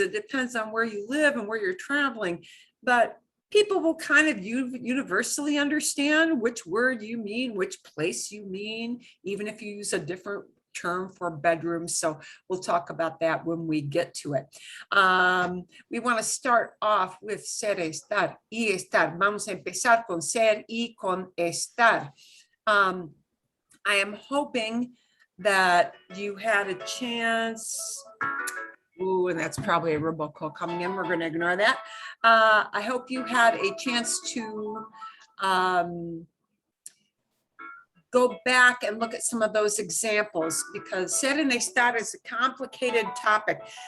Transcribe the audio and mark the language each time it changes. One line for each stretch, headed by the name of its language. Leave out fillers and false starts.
English: It depends on where you live and where you're traveling, but people will kind of universally understand which word you mean, which place you mean, even if you use a different term for bedroom. So we'll talk about that when we get to it. We want to start off with ser, estar y estar.
Spanish: Vamos a empezar con ser y con estar.
English: I am hoping that you had a chance. Ooh, and that's probably a robocall coming in. We're going to ignore that. I hope you had a chance to go back and look at some of those examples, because ser and estar is a complicated topic.